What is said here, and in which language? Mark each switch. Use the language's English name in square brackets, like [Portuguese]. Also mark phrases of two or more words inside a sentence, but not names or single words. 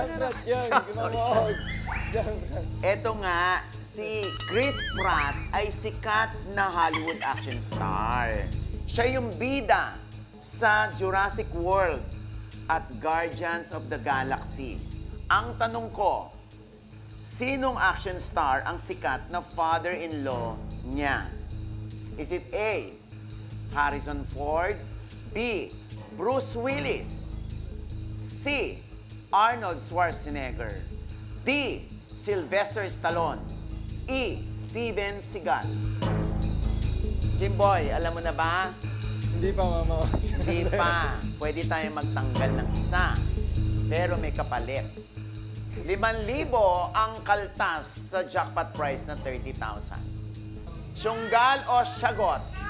[Filipino] Eto nga, si Chris Pratt ay sikat na Hollywood [English] action star. [Filipino] Siya yung bida sa Jurassic World at Guardians of the Galaxy. Ang tanong ko, sinong [English] action star [Filipino] ang sikat na father-in-law niya? [English] Is it A, Harrison Ford, B, Bruce Willis, C, Arnold Schwarzenegger, D, Sylvester Stallone, E, Steven Seagal. [Filipino] Jimboy, alam mo na ba? Hindi pa, mama. Hindi pa. Pwede tayong magtanggal ng isa. Pero may kapalit. 5,000 ang kaltas sa jackpot prize na 30,000. Sunggal o sagot?